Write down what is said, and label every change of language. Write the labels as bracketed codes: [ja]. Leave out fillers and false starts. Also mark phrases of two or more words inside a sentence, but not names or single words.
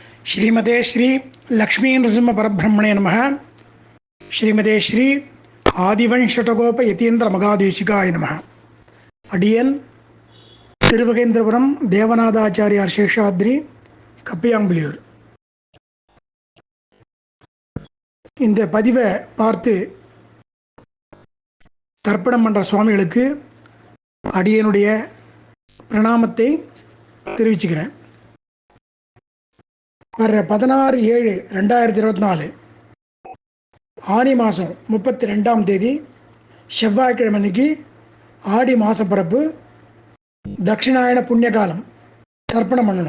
[sa] श्रीमते श्री लक्ष्मी नृसिंह परब्रह्मणे नमः। श्रीमते श्री आदिवंशटगोप यतीन्द्र मगादेशिकाय नमः। [ta] अडियन तिरुवगेंद्रपुरम देवनाथाचार्यार शेषाद्रि कप्पियांबुलियूर. இந்த பதிவை பார்த்து தர்ப்பணம் பண்ணுற சுவாமிகளுக்கு அடியனுடைய பிரணாமத்தை தெரிவிச்சுக்கிறேன். வர்ற 16/7/2024 ஆடி மாதம் 32ஆம் தேதி செவ்வாய்க்கிழமை அன்னைக்கு ஆடி மாத பிறப்பு தட்சிணாயன புண்ணியகாலம் தர்ப்பணம் பண்ணணும்.